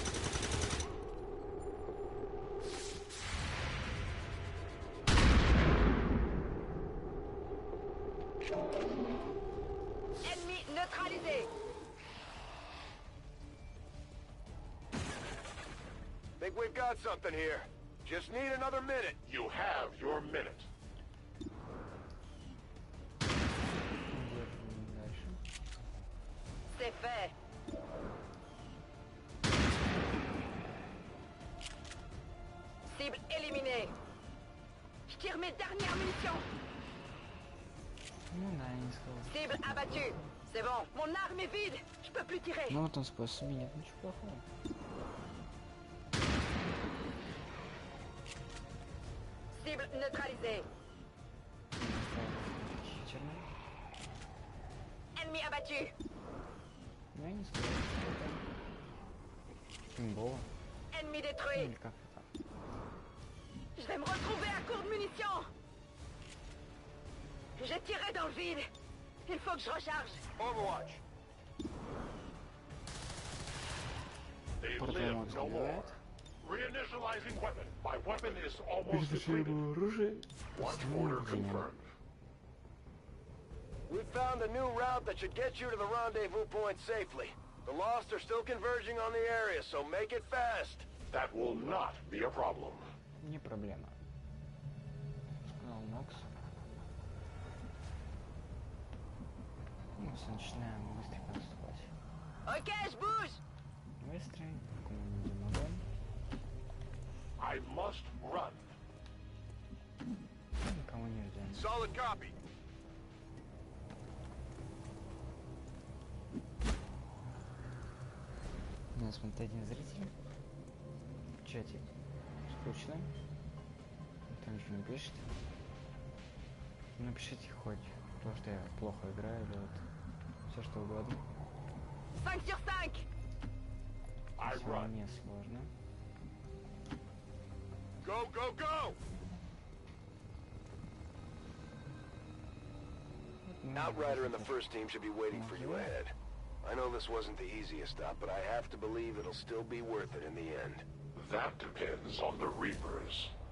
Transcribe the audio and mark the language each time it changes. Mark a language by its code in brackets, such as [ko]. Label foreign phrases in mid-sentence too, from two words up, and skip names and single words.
[fr] Ennemi neutralisé. [en] Think we've got something here. Just need another minute. You have your minute. [fr] C'est fait. Cible éliminée. Je tire mes dernières munitions. Cible abattue. C'est bon, mon arme est vide. Je peux plus tirer. [ru] Ну в этом способе нет ничего плохого. [fr] Cible neutralisée. Ennemi abattu. [ru] Ну я не скажу, что это имбово. [fr] Ennemi détruit. [ru] Или как это? [fr] Je vais me retrouver à court de munitions. J'ai tiré dans le vide. Il faut que je recharge. [en] Overwatch. They live no more. Reinitializing weapon. My weapon is almost depleted. Watch order confirmed. We found a new route that should get you to the rendezvous point safely. The Lost are still converging on the area, so make it fast. That will not be a problem. [ru] Не проблема. Сказал Нокс. Мы начинаем быстренько наступать. [fr] Ok, je bouge. [ru] Быстрый, как мы видим огонь. [en] I must run. [ru] Никого не ждем. [en] Solid copy. [ru] У нас вот один зритель в чате. Скучно. Там ничего не пишет. Напишите хоть то, что я плохо играю, или вот все что угодно. [fr] 5 sur 5. [ru] Если не сложно. [en] Go, go, go! Outrider and the first team should be waiting for you ahead. I know this wasn't the easiest stop, but I have to believe it'll still be worth it in the end. That depends on the Reapers.